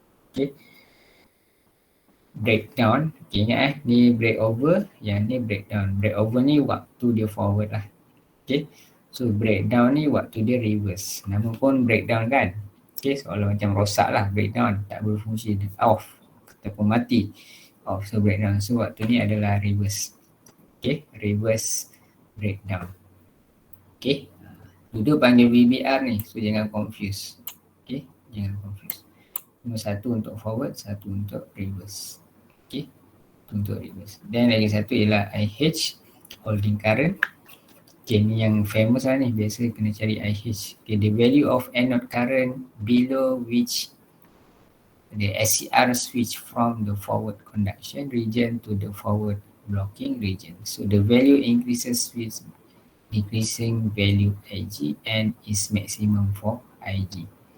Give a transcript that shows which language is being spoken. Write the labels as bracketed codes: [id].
[ms] Okay, breakdown. Okay, ingat ni breakover, yang ni breakdown. Breakover ni waktu dia forward lah. Okay, so breakdown ni waktu dia reverse. Nama pun breakdown kan. Okay, seolah macam rosak lah, breakdown, tak berfungsi, off ataupun mati, off. So breakdown, so waktu ni adalah reverse. Okay, reverse breakdown. Okay, duduk panggil VBR ni, so jangan confuse. Okay, jangan confuse. Nombor satu untuk forward, satu untuk reverse. Okay, untuk reverse. Dan lagi satu ialah IH, holding current. Okay, ni yang famous lah ni, biasa kena cari IH. [en] Okay, the value of anode current below which the SCR switch from the forward conduction region to the forward blocking region. So the value increases with decreasing value IG and is maximum for IG.